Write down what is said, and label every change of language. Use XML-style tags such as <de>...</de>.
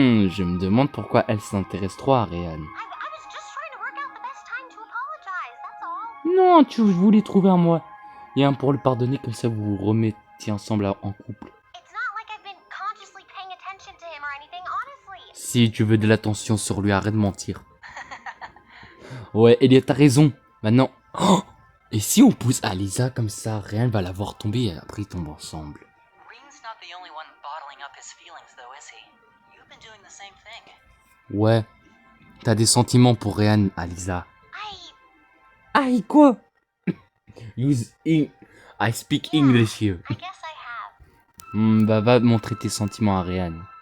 <fr>Je me demande pourquoi elle s'intéresse trop à Ryan.</fr> <en>I was just trying to work out the best time to apologize, that's all.</en> <fr>Non, tu voulais trouver un moyen pour le pardonner, comme ça vous vous remettiez ensemble en couple.</fr> <en>It's not like I've been consciously paying attention to him or anything, honestly.</en> <fr>Si tu veux de l'attention sur lui, arrête de mentir. Ouais, Elliot, t'as raison. Maintenant... Oh, et si on pousse Alisa comme ça, Ryan va la voir tomber et après ils tombent ensemble.</fr> <en>Green's not the only one bottling up his feelings, though, is he? You've been doing the same thing.</en> <fr>Ouais, t'as des sentiments pour Ryan, Alisa.</fr> <en>I</en> <fr>Aïe, quoi?</fr> <en>I speak English here. guess I have.</en> <fr>Bah va montrer tes sentiments à Ryan.</fr>